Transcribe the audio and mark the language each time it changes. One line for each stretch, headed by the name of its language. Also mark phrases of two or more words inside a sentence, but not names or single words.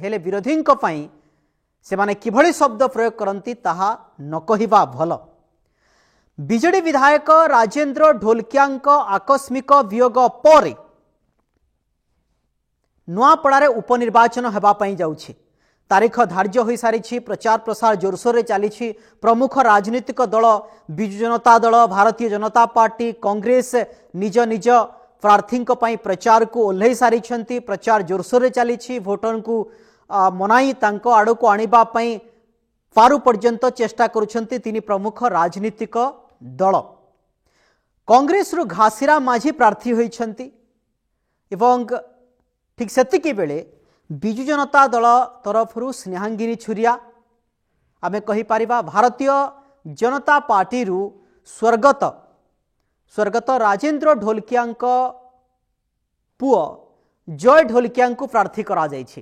Odia: ହେଲେ ବିରୋଧୀଙ୍କ ପାଇଁ ସେମାନେ କିଭଳି ଶବ୍ଦ ପ୍ରୟୋଗ କରନ୍ତି ତାହା ନ କହିବା ଭଲ। ବିଜେଡି ବିଧାୟକ ରାଜେନ୍ଦ୍ର ଢୋଲକିଆଙ୍କ ଆକସ୍ମିକ ବିୟୋଗ ପରେ ନୂଆପଡ଼ା ରେ ଉପନିର୍ବାଚନ ହେବା ପାଇଁ ଯାଉଛି। ତାରିଖ ଧାର୍ଯ୍ୟ ହୋ ସାରି। ପ୍ରଚାର ପ୍ରସାର ଜୋରସୋର ଚାଲି। ପ୍ରମୁଖ ରାଜନୈତିକ ଦଳ ବିଜୁ ଜନତା ଦଳ ଭାରତୀୟ ଜନତା ପାର୍ଟି କଂଗ୍ରେସ ନିଜ ନିଜ ପ୍ରାର୍ଥୀ ପ୍ରଚାର କୁ ଓହ୍ଲାଇ ସାରି। ପ୍ରଚାର ଜୋରସୋର ଚାଲି। ଭୋଟର କୁ ମନାଇ ତାଙ୍କୁ ଆଡ଼ କୁ ଆଣିବା ପାଇଁ ପାରୁ ପର୍ଯ୍ୟନ୍ତ ଚେଷ୍ଟା କରୁଛନ୍ତି ତିନି ପ୍ରମୁଖ ରାଜନୈତିକ ଦଳ। କଂଗ୍ରେସ ରୁ ଘାସିରାମ ମାଝୀ ପ୍ରାର୍ଥୀ ହୋଇଛନ୍ତି ଏବଂ ଠିକ ସେତିକି ବେଳେ ବିଜୁ ଜନତା ଦଳ ତରଫରୁ ସ୍ନେହାଙ୍ଗିନୀ ଛୁରିଆ ଆମେ କହି ପାରିବା ଭାରତୀୟ ଜନତା ପାର୍ଟି ରୁ ସ୍ୱର୍ଗତ ସ୍ୱର୍ଗତ ରାଜେନ୍ଦ୍ର ଢୋଲକିଆ ପୁଅ ଜୟ ଢୋଲକିଆ ପ୍ରାର୍ଥୀ କରା ଯାଇଛି।